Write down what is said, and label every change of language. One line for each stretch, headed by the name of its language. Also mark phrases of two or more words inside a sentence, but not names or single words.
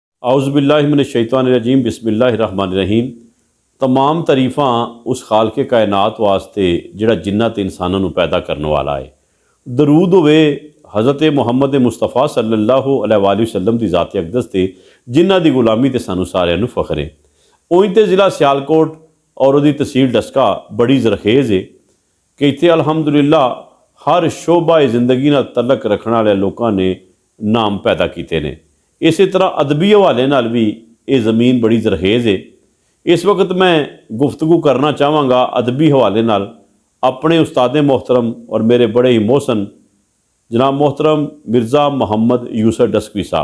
Arabic: اعوذ باللہ من الشیطان الرجیم بسم اللہ الرحمن الرحیم۔
Punjabi: تمام تعریفاں اس خالق کائنات واسطے جڑا جنہ تے انساناں نو پیدا کرنے والا ہے۔ درود ہوئے حضرت محمد مصطفیٰ
Arabic: صلی اللہ علیہ وآلہ وسلم
Punjabi: دی ذات اقدس تے جنہ دی غلامی تے سانو سارے نو فخر ہے۔ اوہیں تے ضلع سیالکوٹ اور دی تحصیل ڈسکا بڑی زرخیز ہے کہ اتنے الحمدللہ ہر شعبہ زندگی نال تعلق رکھنے والے لوکاں نے نام پیدا کیتے نے۔ اسی طرح ادبی حوالے نال بھی یہ زمین بڑی زرخیز ہے۔ اس وقت میں گفتگو کرنا چاہواں گا ادبی حوالے نال اپنے استاد محترم اور میرے بڑے ہی محسن جناب محترم مرزا محمد یوسف ڈسکوی صاحب۔